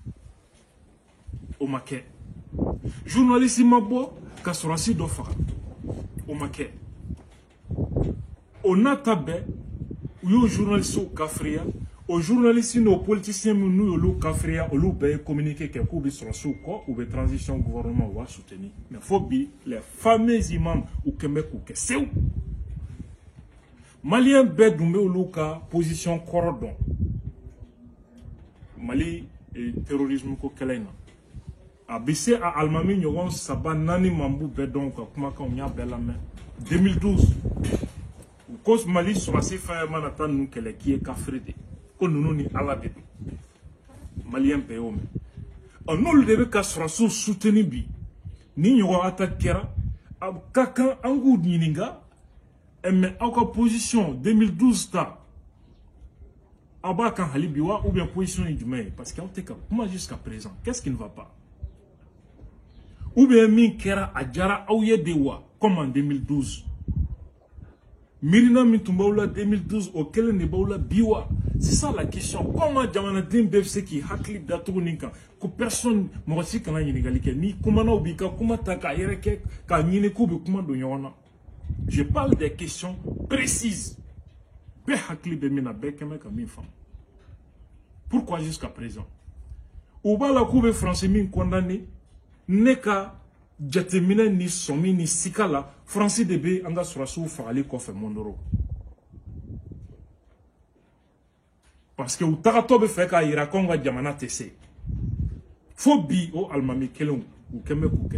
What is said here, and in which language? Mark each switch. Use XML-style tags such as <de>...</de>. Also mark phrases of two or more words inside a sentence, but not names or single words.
<bm>o ma kɛ journaliste ma bɔ ka sɔrɔsi dɔ faga o ma kɛ o n'a ta bɛɛ u y'o journalistes kafiriya o journalistes n'o politiciens minnu y'olu kafiriya olu bɛɛ ye communiqué kɛ k'u bɛ sɔrɔsiw kɔ u bɛ</bm> <fr>transition gouvernement</fr> <bm>u b'a soutenir mais fo bi</bm> <fr>les fameux imams</fr> <bm>u kɛn bɛ k'u kɛ sew maliyɛn bɛɛ dun bɛ olu ka position kɔrɔ dɔn Mali terrorisme ko kɛlɛ in na a bɛ se a alimami ɲɔgɔn 3-4 man b'u bɛɛ dɔn ka kumakanw y'a bɛɛ lamɛn 2012 ko Mali sɔrɔsi fɛn mana taa ninnu kɛlɛ k'i ye kafiri de ko ninnu ni Ala de don maliyɛn bɛɛ y'o mɛn n'olu de bɛ ka sɔrɔsiw soutenir bi ni ɲɔgɔn attaque kɛra a ka kan an k'u ɲininka mais aw ka position 2012 ta aw b'a kan hali bi wa</bm> <fr>ou bien</fr> <bm>position ye jumɛn ye</bm> <fr>parce que</fr> <bm>aw tɛ ka kuma</bm> <fr>jusqu'à présent qu'est-ce qui ne va pas ou bien</fr> <bm>min kɛra a diyara aw ye de wa</bm> <fr>comme en 2012</fr> <bm>Mirina min tun b'aw la 2012 o kelen de b'aw la bi wa</bm> <fr>c'est ça la question comment</fr> <bm>jamanaden bɛɛ bɛ se k'i hakili datugu nin kan ko personne mɔgɔ si kana ɲininkali kɛ ni kumanaw b'i ka kuma ta k'a yɛrɛ kɛ k'a ɲini k'u bɛ kuma don ɲɔgɔn na</bm> <fr>je parle des questions précises</fr> <bm>bɛɛ hakili bɛ min na bɛɛ kɛn bɛ ka min faamu</bm> <fr>pourquoi jusqu'à présent</fr> <bm>u b'a la k'u bɛ Faransi min condamné ne ka jateminɛ ni sɔmi ni sika la Faransi de bɛ an ka sɔrɔsiw fagali kɔfɛ Mondoro</bm> <fr>parce que</fr> <bm>u tagatɔ bɛ fɛ k'a yira k'anw ka jamana tɛ se fo bi o alimami kelenw u kɛn bɛ k'u kɛ</bm>